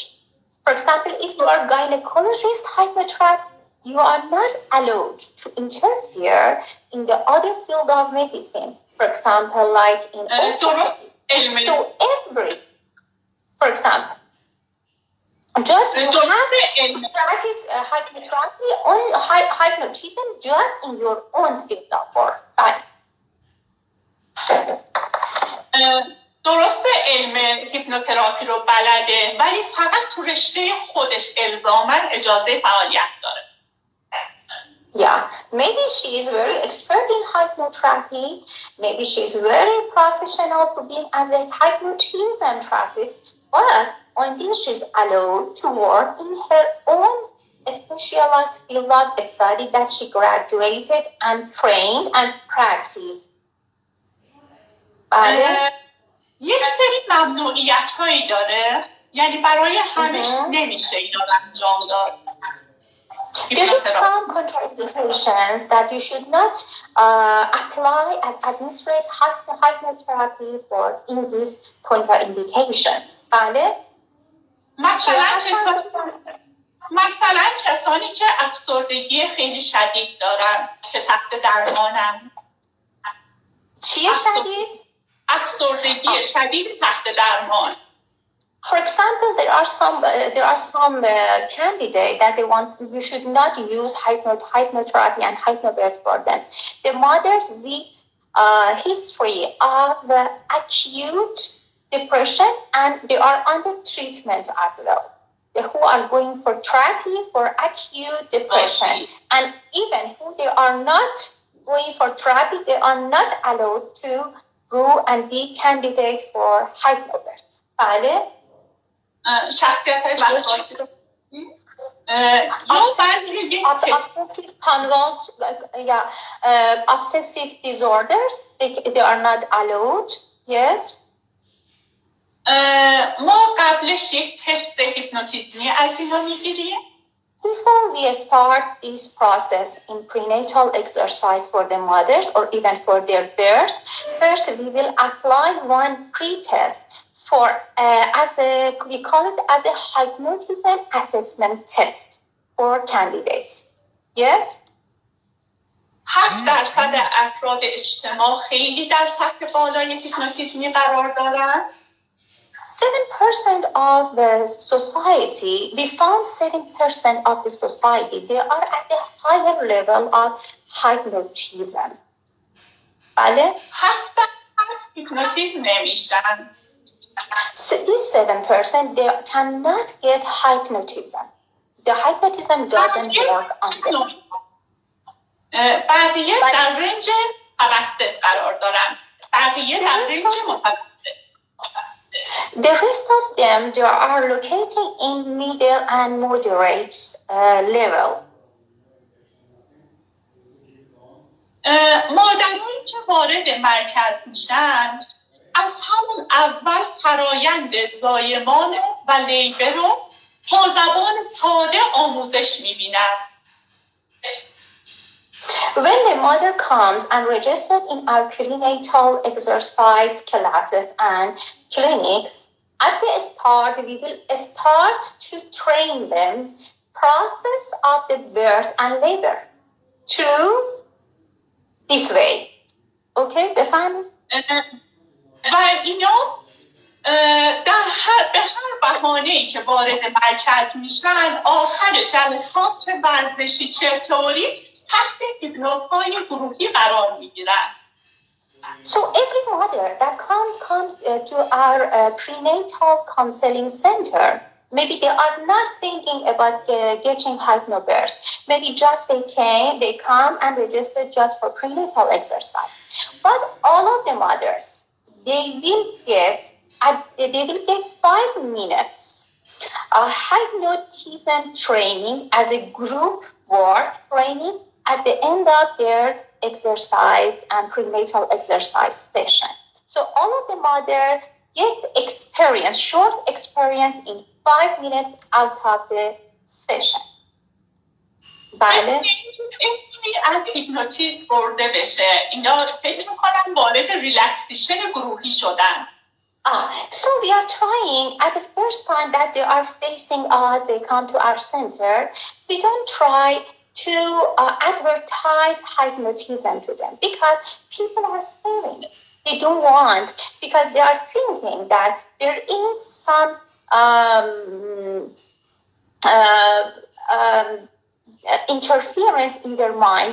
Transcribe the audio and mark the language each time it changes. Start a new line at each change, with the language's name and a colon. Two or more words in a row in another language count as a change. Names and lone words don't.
English: For example, if you are a gynecologist hypnotherapist, you are not allowed to interfere in the other field of medicine. For example, like in so for example, just you have to practice hypnotherapy or hypnotism just in your own field of work.
Persian: درسته علم هیپنوتراپی رو بلده ولی فقط تو رشته خودش الزاماً اجازه فعالیت داره.
English: Yeah, maybe she is very expert in hypnotherapy. Maybe she is very professional to be as a hypnotism therapist. But until she is allowed to work in her own specialized field of study that she graduated and trained and practiced.
Persian: یک سری ممنوعیت هایی داره. یعنی برای همش نمیشه اینا رو انجام داد.
English: There is some contraindications that you should not apply and administrate hypnotherapy for in these contraindications.
Persian: مثلا کسانی که افسردگی خیلی شدید دارن که تحت درمانن. چیه شدید؟ افسردگی شدید تحت درمان.
English: For example, there are some candidates that you should not use hypnotherapy and hypnobirth for them. The mothers with history of acute depression and they are under treatment as well. who are going for therapy for acute depression. And even who they are not going for therapy, they are not allowed to go and be candidate for hypnobirth.
Persian: بله؟ شخصیت های وسواسی رو
English: obsessive disorders, they are not allowed. Yes.
Persian: ما قبلش یک تست هیپنوتیزمی از اینا میگیریم.
English: Before we start this process in prenatal exercise for the mothers or even for their birth, first we will apply one pre-test for we call it as a hypnotism assessment test for candidates. Yes?
Persian: 7% افراد اجتماع خیلی در سطح بالای هیپنوتیزمی قرار دارن.
English: 7% of the society, we found 7% of the society, they are at the higher level of hypnotism.
Persian: بله؟ 7% هیپنوتیزم نمیشن.
English: These 7%, they cannot get hypnotism. The hypnotism doesn't work on them.
Persian: بقیه در رنج متوسط قرار دارن. بقیه در رنج متوسط.
English: The rest of them, they are located in middle and moderate level.
Persian: مادرانی که وارد مرکز میشن از همون اول فرایند زایمان و لیبر رو با زبان ساده آموزش میبینن.
English: When the mother comes and registers in our prenatal exercise classes and clinics, at the start, we will start to train them process of the birth and labor through this way.
Persian: Okay, بفهمید؟ و اینا به هر بهانه‌ای که وارد مرکز میشن آخر جلسات چه ورزشی چه تئوری تحت هیپنوزهای گروهی قرار میگیرن.
English: So every mother that come to our prenatal counseling center, maybe they are not thinking about getting hypnobirth. Maybe just they come and register just for prenatal exercise. But all of the mothers, they will get 5 minutes hypnotism training as a group work training at the end of their exercise and prenatal exercise session. So all of the mothers get experience, short experience in 5 minutes out of the session.
Persian: بله؟ اسمی از هیپنوتیزم برده بشه. اینا فکر میکنن وارد ریلکسیشن گروهی شدن.
English: So we are trying at the first time that they are facing us, they come to our center, we don't try to advertise hypnotism to them because people are staring. They don't want, because they are thinking that there is some interference in their mind.